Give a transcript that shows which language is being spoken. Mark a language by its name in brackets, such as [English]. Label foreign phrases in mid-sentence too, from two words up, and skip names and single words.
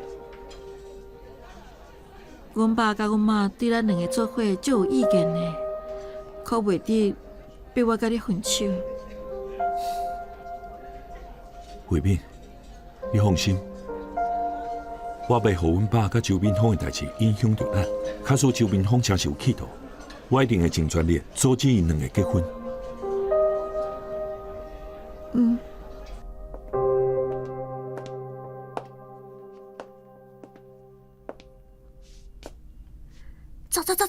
[Min Nan Chinese] 阮爸甲阮妈对咱两个做伙就有意见呢，可袂得逼我甲你分手。慧敏，你放心，我袂互阮爸甲周明峰的代志影响到咱。假使周明峰真是有企图， 我一定会尽全力阻止因两个结婚。嗯。走！